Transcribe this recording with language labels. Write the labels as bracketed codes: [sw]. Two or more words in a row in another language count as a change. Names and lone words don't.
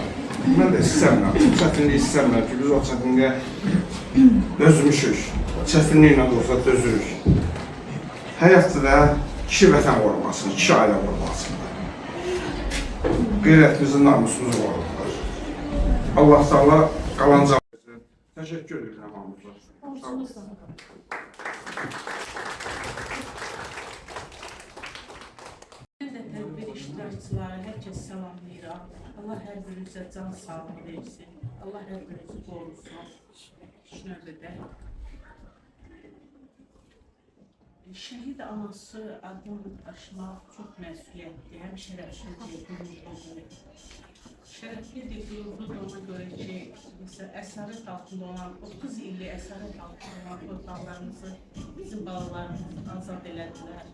[az] Mən də istəmirəm, çətinliyi istəmirəm ki, biz o çətinliyə dözmüşük, çətinliklə də olsa dözürük. Həyatda da iki vətən qorumasını, iki ailə qorumasını, qeyrətimizin namusumuzu qorurlar. Allah Teala qalanca versin. Təşəkkür edirəm hamımıza. Ben de tedbir iştirakçıları herkes selamlayıram. Allah her birinizə can sağlığı versin. Allah her birinizi qorusun. Növbədə. Şəhid anası adını daşımaq çox məsuliyyətli, həm şərəflidir, qürurludur. Şərəflidir, qürurludur ona görə ki, məsələn, əsarət altında olan, 30 illik əsarət altında olan torpaqlarımızı bizim balalarımız azad elədilər.